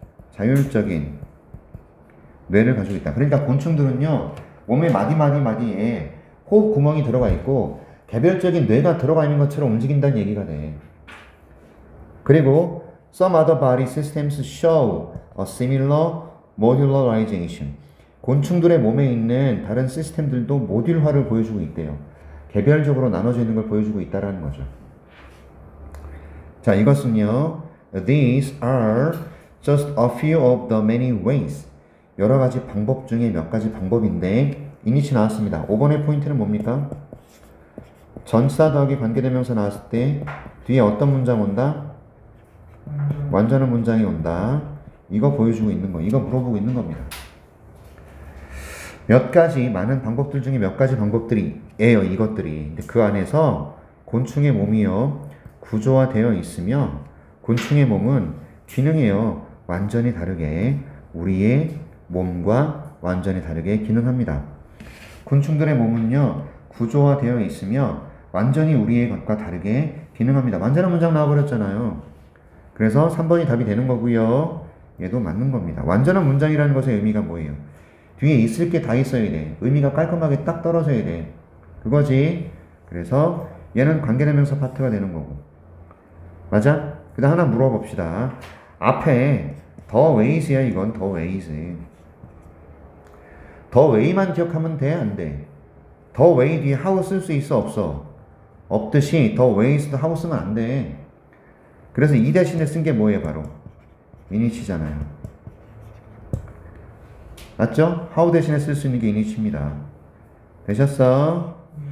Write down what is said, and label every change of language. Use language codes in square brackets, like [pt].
[ko] 자율적인 뇌를 가지고 있다. 그러니까 곤충들은요, 몸의 마디에 호흡 구멍이 들어가 있고 개별적인 뇌가 들어가 있는 것처럼 움직인다는 얘기가 돼. 그리고 [en] some other body systems show a similar modularization. [ko] 곤충들의 몸에 있는 다른 시스템들도 모듈화를 보여주고 있대요. 개별적으로 나눠져 있는 걸 보여주고 있다는 거죠. 자, 이것은요, [en] these are just a few of the many ways. [ko] 여러 가지 방법 중에 몇 가지 방법인데, 이니치 나왔습니다. 5번의 포인트는 뭡니까? 전치사 더하기 관계대명사 나왔을 때 뒤에 어떤 문장 온다? 완전한 문장이 온다. 이거 보여주고 있는 거, 이거 물어보고 있는 겁니다. 몇 가지 많은 방법들 중에 몇 가지 방법들이에요. 이것들이. 근데 그 안에서 곤충의 몸이요 구조화되어 있으며 곤충의 몸은 기능이요 완전히 다르게 우리의 몸과 완전히 다르게 기능합니다. 곤충들의 몸은요 구조화되어 있으며 완전히 우리의 것과 다르게 기능합니다. 완전한 문장 나와버렸잖아요. 그래서 3번이 답이 되는 거고요. 얘도 맞는 겁니다. 완전한 문장이라는 것의 의미가 뭐예요? 뒤에 있을 게 다 있어야 돼. 의미가 깔끔하게 딱 떨어져야 돼. 그거지. 그래서 얘는 관계대명사 파트가 되는 거고. 맞아? 그 다음 하나 물어봅시다. 앞에 the ways야 이건 the ways. the way만 기억하면 돼? 안 돼? the way 뒤에 how 쓸 수 있어? 없어? 없듯이 the ways도 how 쓰면 안 돼. 그래서 이 대신에 쓴 게 뭐예요? 바로 init이잖아요. 맞죠? how 대신에 쓸 수 있는 게 init입니다. 되셨어?